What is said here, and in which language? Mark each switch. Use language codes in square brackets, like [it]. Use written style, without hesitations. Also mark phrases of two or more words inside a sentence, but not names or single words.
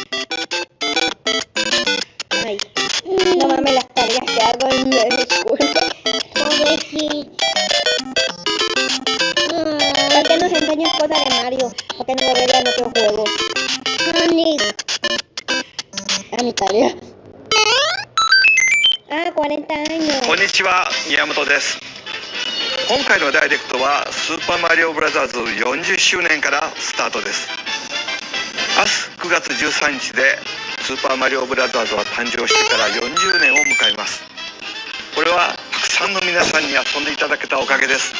[es] Ay, no mames las tareas que hago en la escuela. Pobrecito. ¿Para qué nos enseñas cosas de Mario? ¿Por qué no me vean otros juegos? A mi tarea. 40 años. [ja] こんにちは、宮本です。今回のダイレクトはスーパーマリオブラザーズ40周年からスタートです。明日9月13日でスーパーマリオブラザーズは誕生してから40年を迎えます。これはたくさんの皆さんに遊んでいただけたおかげです。